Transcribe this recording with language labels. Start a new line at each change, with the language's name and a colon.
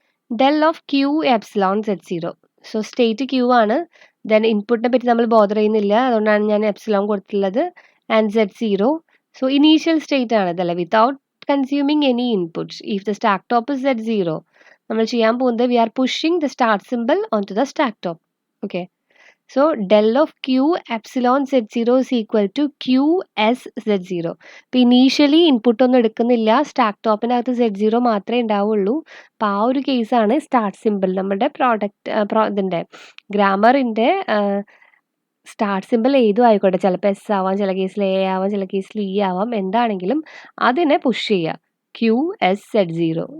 English: del of q epsilon z0. So state Q ആണ്.
Malayalam: Then ഇൻപുട്ടിനെ പറ്റി നമ്മൾ ബോദർ ചെയ്യുന്നില്ല, അതുകൊണ്ടാണ് ഞാൻ എപ്സിലോൺ കൊടുത്തിട്ടുള്ളത്.
English: And z0, so initial state ആണ് ഇതല്ലേ, without consuming any inputs. If the stack top is z0,
Malayalam: നമ്മൾ ചെയ്യാൻ പോകുന്നത്
English: We are pushing the start symbol on to the stack top. Okay, so del of q epsilon z0 is equal to qs z0.
Malayalam: ഇപ്പോൾ initially input ഒന്നും എടുക്കുന്നില്ല, stack ടോപ്പിനകത്ത് z0 മാത്രമേ ഉണ്ടാവുള്ളൂ. അപ്പോൾ ആ ഒരു കേസാണ് സ്റ്റാർട്ട് സിമ്പിൾ. നമ്മുടെ ഇതിൻ്റെ ഗ്രാമറിൻ്റെ സ്റ്റാർട്ട് സിമ്പിൾ ഏതും ആയിക്കോട്ടെ, ചിലപ്പോൾ എസ് ആവാം, ചില കേസിൽ എ ആവാം, ചില കേസിൽ ഇ ആവാം, എന്താണെങ്കിലും അതിനെ പുഷ് ചെയ്യുക, QSZ0.